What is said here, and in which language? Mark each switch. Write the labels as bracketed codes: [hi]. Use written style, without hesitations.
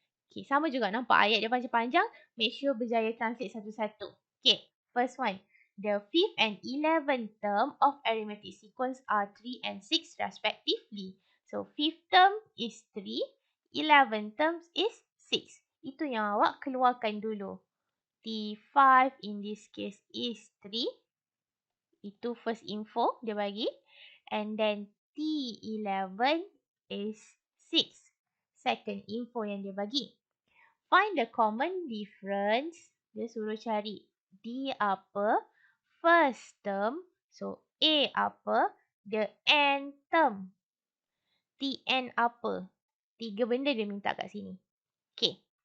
[ms] Okay, sama juga nampak ayat dia panjang-panjang. Make sure berjaya translate satu-satu. Okay, [en] first one. The 5th and 11th term of arithmetic sequence are 3 and 6 respectively. So, 5th term is 3, 11th term is 6. [ms] Itu yang awak keluarkan dulu. [en] T5 in this case is 3. [ms] Itu first info dia bagi. [en] And then T11 is 6. [ms] Second info yang dia bagi. [en] Find the common difference. [ms] Dia suruh cari D apa, first term. [en] So, A apa, the n term. [ms] Tn apa. 3 benda dia minta kat sini. Okay.